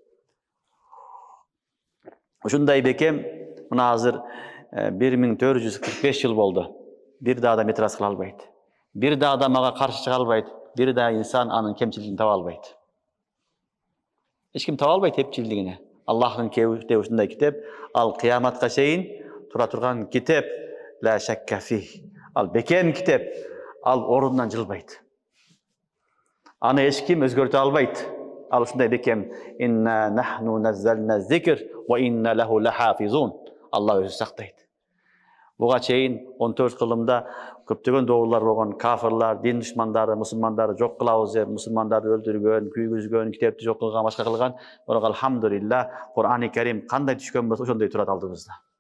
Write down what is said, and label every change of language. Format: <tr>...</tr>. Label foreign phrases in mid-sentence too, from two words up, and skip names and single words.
<ky>Ушундай бекем, мына азыр 1445 жыл болду. Бир да адам этираз кыла албайт. Бир да адам ага каршы чыга албайт. Бир да инсан анын кемчилигин таба албайт. Эч ким таба албайт кемчилигин. Аллахтын китеби ушундай китеп, ал кыяматка чейин тура турган китеп,</ky> <ar>لا شك فيه.</ar> <ky>Ал бекем китеп, ал ордунан жылбайт. Аны эч ким өзгөртө албайт. Ал ушундай бекем.</ky> <ar>إنا نحن نزلنا ذكر وإنا له لحافظون.</ar> <ky>Алла өзү сактайт. Буга чейин 14 кылымда көптөгөн доолор болгон, кафырлар, дин душмандары, мусулмандарды жок кылабыз деп, мусулмандарды өлтүргөн, күйгүзгөн, китепти жок кылган, башка кылган. Бирок алхамдулилла, Кур'ани Карим кандай түшкөн болсо ошондой турат алдыбызда.</ky>